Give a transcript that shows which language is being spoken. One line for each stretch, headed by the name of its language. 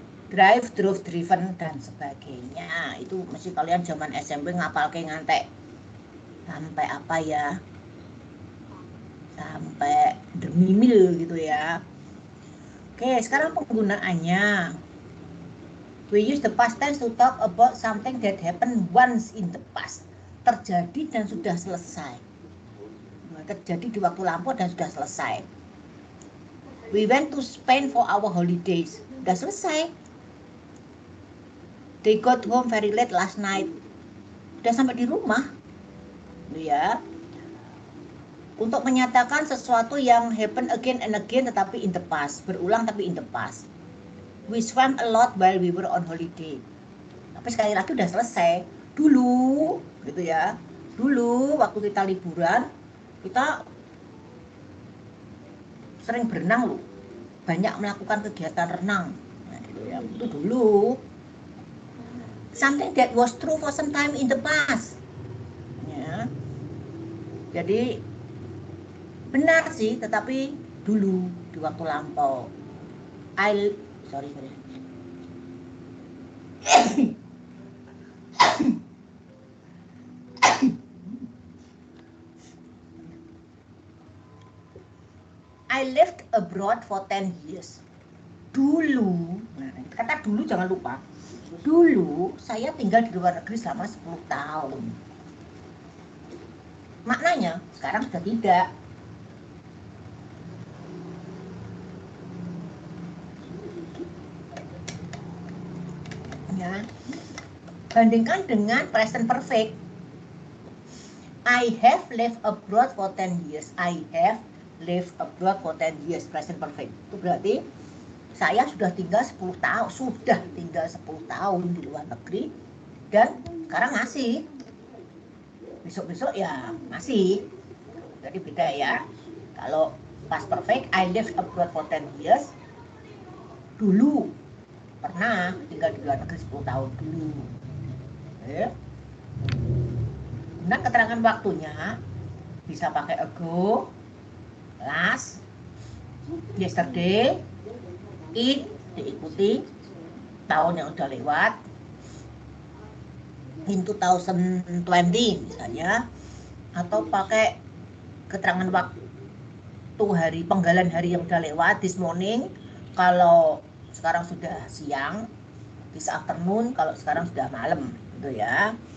English: Drive, drove, driven
Indonesian: dan sebagainya. Itu mesti kalian zaman SMP ngapal ke ngantek sampai apa ya, sampai demimil gitu ya. Oke, sekarang penggunaannya.
English: We use the past tense to talk about something that happened once in the past.
Indonesian: Terjadi dan sudah selesai. Terjadi di waktu lampau dan sudah selesai.
English: We went to Spain for our holidays.
Indonesian: Sudah selesai.
English: They got home very late last night.
Indonesian: Sudah sampai di rumah. Ya. Untuk menyatakan sesuatu yang
English: happen again and again
Indonesian: tetapi
English: in the past.
Indonesian: Berulang tapi
English: in the past. We swam a lot while we were on holiday.
Indonesian: Tapi sekali lagi udah selesai. Dulu, gitu ya. Dulu waktu kita liburan, kita sering berenang loh. Banyak melakukan kegiatan renang. Nah, gitu ya. Itu dulu.
English: Something that was true for some time in the past. Ya.
Indonesian: Jadi benar sih, tetapi dulu di waktu lampau. Sorry.
English: I lived abroad for 10 years.
Indonesian: Dulu, nah kata dulu jangan lupa. Dulu saya tinggal di luar negeri selama 10 tahun. Maknanya sekarang sudah tidak. Ya. Bandingkan dengan present perfect.
English: I have lived abroad for 10 years. I have lived abroad for 10 years, present perfect.
Indonesian: Itu berarti saya sudah tinggal 10 tahun, sudah tinggal 10 tahun di luar negeri dan sekarang masih. Besok-besok ya masih. Jadi beda ya. Kalau
English: past perfect, I lived abroad for 10 years.
Indonesian: Dulu pernah tinggal di luar negeri 10 tahun dulu. Nah, keterangan waktunya bisa pakai ago, last, yesterday, it diikuti tahun yang udah lewat,
English: in 2020
Indonesian: misalnya, atau pakai keterangan waktu hari penggalan hari yang udah lewat,
English: this morning
Indonesian: kalau sekarang sudah siang,
English: this afternoon
Indonesian: kalau sekarang sudah malam gitu ya.